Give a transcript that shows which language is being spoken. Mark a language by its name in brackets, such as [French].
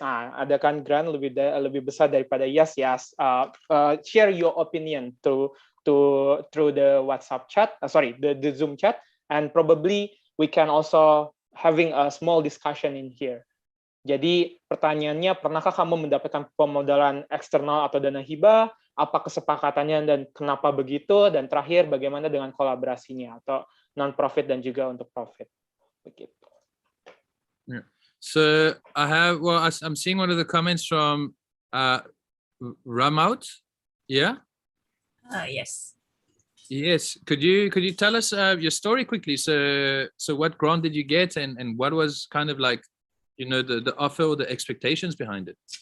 [Indonesian] Ada kan grant lebih besar daripada yes. [English] Share your opinion through the WhatsApp chat, the Zoom chat, and probably we can also having a small discussion in here. [Indonesian] Jadi pertanyaannya, pernahkah kamu mendapatkan pemodalan eksternal atau dana hibah? Apa kesepakatannya dan kenapa begitu? Dan terakhir, bagaimana dengan kolaborasinya atau non-profit dan juga untuk profit? Begitu. [English] Yeah. So I'm seeing one of the comments from Ramaut. Yeah. Yes. Yes, could you tell us your story quickly? So what grant did you get, and what was kind of like, the offer or the expectations behind it?